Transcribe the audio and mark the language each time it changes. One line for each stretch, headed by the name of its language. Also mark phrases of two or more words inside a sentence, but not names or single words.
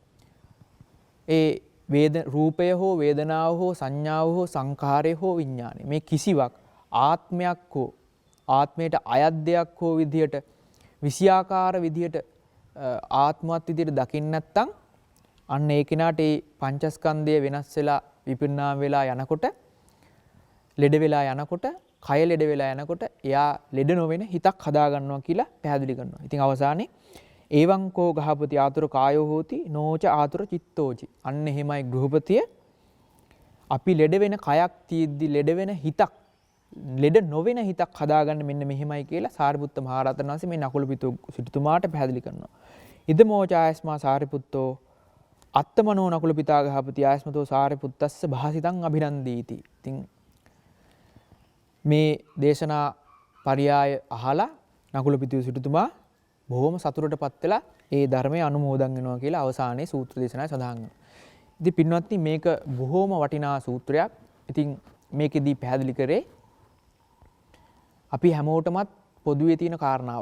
Sinhala: ඒ රූපය හෝ වේදනාව හෝ සංඥාව හෝ සංඛාරය හෝ විඥානය මේ කිසිවක් ආත්මයක් හෝ ආත්මයට අයත් දෙයක් හෝ විදියට විෂයාකාර විදියට ආත්මවත් විදියට දකින්න නැත්නම් අන්න ඒ කෙනාට ඒ පංචස්කන්ධය වෙනස් වෙලා විපරිණාම වෙලා යනකොට ලෙඩ වෙලා යනකොට කය ලෙඩ වෙලා යනකොට එයා ලෙඩ නොවන හිතක් හදා ගන්නවා කියලා පැහැදිලි කරනවා. ඉතින් අවසානයේ
Pali: එවං කෝ ගහපති ආතුර කායෝ හෝති නෝච ආතුර චිත්තෝචි.
Sinhala: අන්න එහෙමයි ගෘහපතිය අපි ලෙඩ වෙන කයක් තියෙද්දි ලෙඩ වෙන හිතක් ලෙඩ නොවන හිතක් හදාගන්න මෙන්න මෙහෙමයි කියලා සාරිපුත්ත මහ රහතන් වහන්සේ මේ නකුල පිටු සිටුතුමාට පැහැදිලි කරනවා.
Pali: ඉද මෝචායස්මා සාරිපුත්තෝ අත්තමනෝ නකුල පිතා ගහපති ආයස්මතෝ සාරිපුත්තස්ස භාසිතං අභිනන්දීති.
Sinhala: ඉතින් මේ දේශනා පරියාය අහලා නකුල පිටු සිටුතුමා බොහොම සතුටටපත් වෙලා ඒ ධර්මයේ අනුමෝදන් වෙනවා කියලා අවසානයේ සූත්‍ර දේශනාවේ සඳහන් වෙනවා. ඉතින් පින්වත්නි මේක බොහොම වටිනා සූත්‍රයක්. ඉතින් මේකෙදී පැහැදිලි කරේ අපි හැමෝටමත් පොදුවේ තියෙන කාරණාවක්.